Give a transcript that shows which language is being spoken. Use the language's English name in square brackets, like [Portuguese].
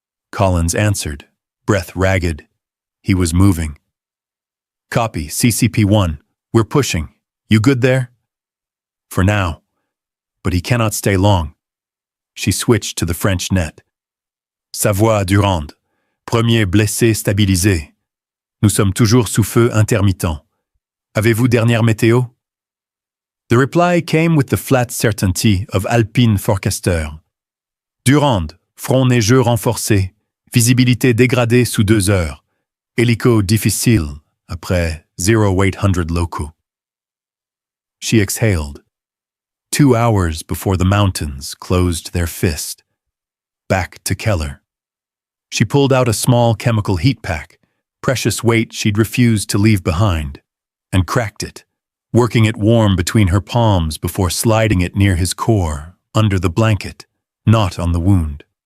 [English] Collins answered, breath ragged. He was moving. Copy, CCP-1. We're pushing. You good there? For now. But he cannot stay long. She switched to the French net. [French] Savoie Durand. Premier blessé stabilisé. Nous sommes toujours sous feu intermittent. Avez-vous dernière météo? [English] The reply came with the flat certainty of Alpine forecaster. [French] Durand, front neigeux renforcé, visibilité dégradée sous 2 heures. Hélico difficile, après 0800 locaux. [English] She exhaled. 2 hours before the mountains closed their fist. Back to Keller. She pulled out a small chemical heat pack, precious weight she'd refused to leave behind, and cracked it, working it warm between her palms before sliding it near his core, under the blanket, not on the wound.